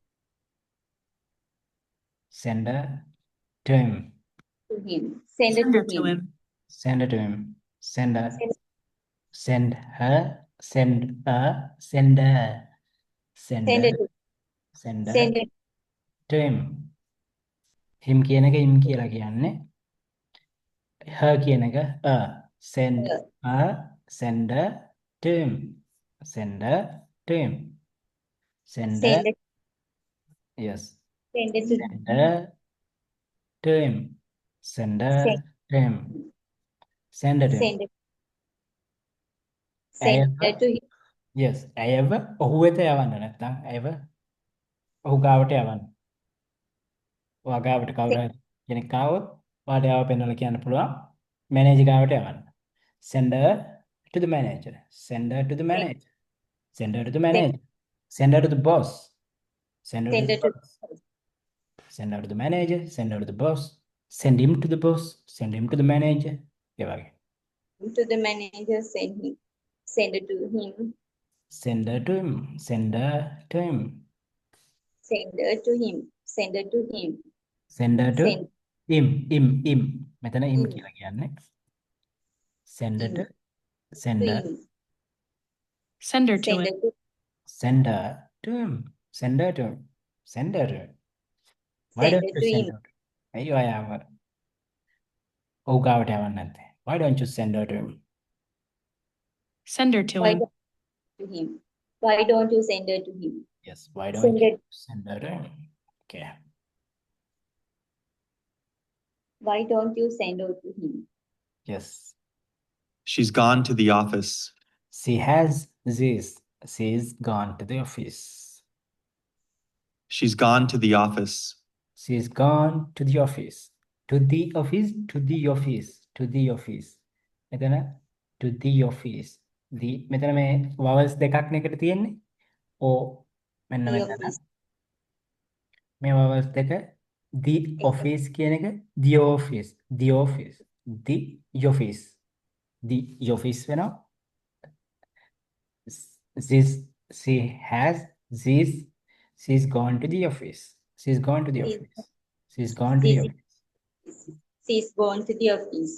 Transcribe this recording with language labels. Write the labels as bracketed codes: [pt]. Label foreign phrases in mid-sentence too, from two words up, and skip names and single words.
[en] Send her to him. To him. Send it Send her to to him. him. Send her to him. Send her. Send- Send her. Send her. Send her. Send Send her. it to Send her send it to him. [si] Him කියන එක him කියලා කියන්නේ. [en] Her [si] කියන එක [en] a. Send her. her. Send her to him. Send her to him. Send her. Send it Yes. send it to Send her to him. Send her Send- to him. Send her to him. send it send it to him. Yes. [si] ඇයව ඔහු වෙත යවන්න නැත්නම් ඇයව ඔහු ගාවට යවන්න. ඔයා ගාවට කවුරු හරි කෙනෙක් ආවොත් ඔයාට යාව පෙන්වලා කියන්න පුළුවන් මැනේජර් ගාවට යවන්න. [en] Send her to the manager. Send her to the manager. Send her to the manager. Send her to the boss. Send her to Send the her to boss. Send her to the manager. Send her to the boss. Send him to the boss. Send him to the manager. [si] ඒ වගේ. [en] to the manager. Send it to him. Send her to him. Send her to him. Send it to him. Send it to him. Send her to Send him. මෙතන him him. [si] කියලා කියන්නේ. [en] Send her Him. to send To her him. Send her to Send him. it to send her to him. Send her to him. Send her to him. Why send don't it you to send him. her to him? [si] ඇයි ඔයාව ඔහු ගාවට යවන්නේ නැත්තේ? [en] Why don't you send her to him? Send her to Why him. don't to him? Why don't you send it to him? Yes, why don't Send you it. send her to him? Okay. Why don't you send it to him? Yes. She's gone to the office. She has this. She's gone to the office. She's gone to the office. She's gone to the office. To the office, to the office, to the office. [si] මෙතන [en] to the office. The [si] මෙතන මේ vowels දෙකක් නේ එකට තියෙන්නේ. O මෙන්න [en] The [si] මෙතන. [en] office. [si] මේ vowels දෙක [en] the office [si] කියන එක [en] the office, the office, the office. The office වෙනවා. This she has this. She's gone to the office. She's gone to the She's- office. She's gone to the she's- office. She's gone to the office.